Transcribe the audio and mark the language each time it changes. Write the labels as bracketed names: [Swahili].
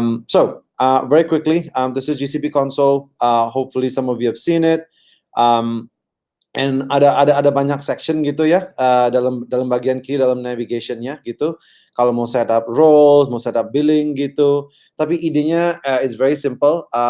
[English] So very quickly, this is GCP console. Hopefully some of you have seen it. [Indonesian] And ada banyak section gitu ya dalam bagian kiri dalam navigationnya gitu. Kalau mau setup roles, mau setup billing gitu. Tapi idenya [English] is very simple.